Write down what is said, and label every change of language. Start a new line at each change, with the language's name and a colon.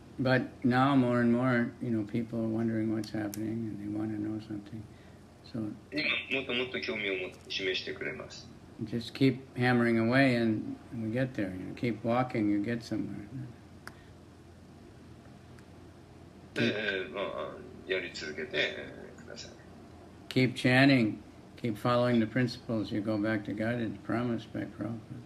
English: But now more and more, people are wondering what's happening and they want to know something. So
Japanese: 今もっともっと興味を示してくれます。
English: just keep hammering away and we get there. Keep walking, you get somewhere.
Japanese: で、やり続けてください。
English: Keep chanting, keep following the principles. You go back to guidance promised by Prabhupada.